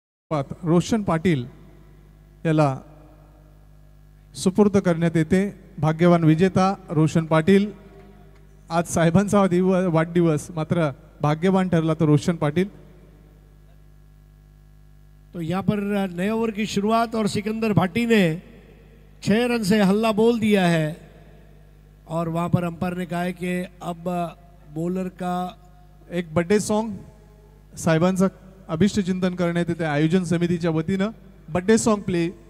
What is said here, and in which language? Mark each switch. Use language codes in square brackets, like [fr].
[mr] रोशन पाटील याला सुपूर्द करण्यात येते। भाग्यवान विजेता रोशन पाटील। आज साहेबांचा वाढदिवस, मात्र भाग्यवान ठरला तो रोशन पाटील। [hi] तो यहाँ पर नए ओवर की शुरुआत और सिकंदर भाटी ने 6 रन से हल्ला बोल दिया है और वहां पर अंपायर ने कहा है कि अब बॉलर का [mr] एक बर्थडे सॉन्ग साहेबांचा अभिष्ट चिंतन करण्यात येते आयोजन समितीच्या वतीनं। Birthday song play